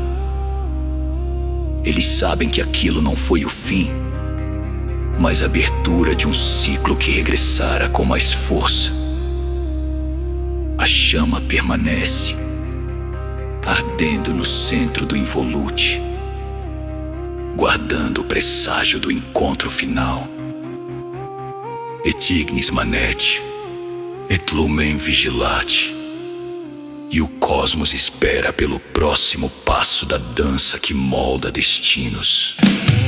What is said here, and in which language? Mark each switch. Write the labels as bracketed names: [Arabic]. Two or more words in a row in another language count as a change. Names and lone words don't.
[Portuguese] Eles sabem que aquilo não foi o fim, mas a abertura de um ciclo que regressara com mais força. A chama permanece, ardendo no centro do involute, guardando o presságio do encontro final. [Latin] Et ignis manet, et lumen vigilate. [Portuguese] E o cosmos espera pelo próximo passo da dança que molda destinos.